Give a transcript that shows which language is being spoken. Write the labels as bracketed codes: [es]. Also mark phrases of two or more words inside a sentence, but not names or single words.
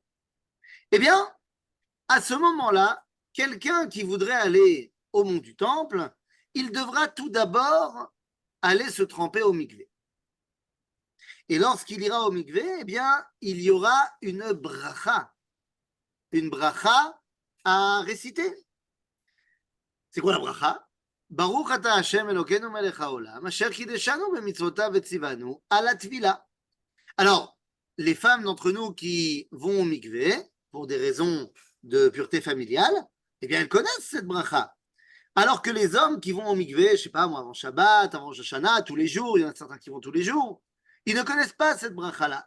[fr] Eh bien, à ce moment-là, quelqu'un qui voudrait aller au mont du Temple, il devra tout d'abord aller se tremper au mikvé. Et lorsqu'il ira au mikvé, eh bien, il y aura une bracha à réciter. C'est quoi la bracha? [he] ברוך אתה השם אלוקינו מלך העולם אשר קדשנו במצוותיו וציונו על הטבילה. [fr] Alors, les femmes d'entre nous qui vont au mikvé, pour des raisons de pureté familiale, eh bien, elles connaissent cette bracha. Alors que les hommes qui vont au mikvé, je sais pas moi, avant Shabbat, avant [he] ראש השנה, [fr] tous les jours, il y en a certains qui vont tous les jours, ils ne connaissent pas cette bracha-là.